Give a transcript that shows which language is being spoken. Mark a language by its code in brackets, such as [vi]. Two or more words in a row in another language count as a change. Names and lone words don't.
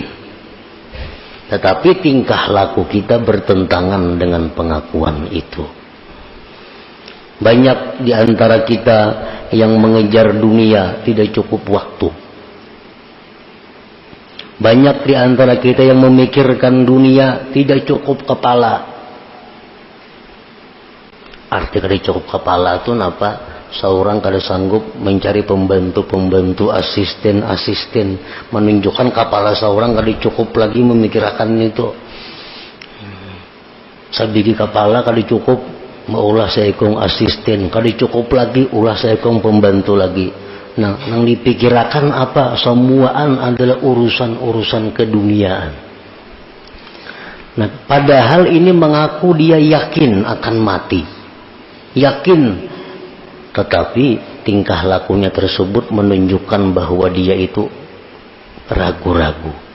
[id] Tetapi tingkah laku kita bertentangan dengan pengakuan itu. Banyak di antara kita yang mengejar dunia tidak cukup waktu. Banyak di antara kita yang memikirkan dunia tidak cukup kepala. [bjn] Arti kada cukup kepala itu napa? [id] Seorang kada sanggup mencari pembantu-pembantu, asisten-asisten, menunjukkan kepala seorang kada cukup lagi memikirkan itu. [bjn] Sabigi kepala kada cukup, maulah saya kong asisten, kada cukup lagi, ulah saya kong pembantu lagi. [id] Nah, yang dipikirkan apa? Semuaan adalah urusan-urusan keduniaan. Nah, padahal ini mengaku dia yakin akan mati. Yakin, tetapi tingkah lakunya tersebut menunjukkan bahwa dia itu ragu-ragu.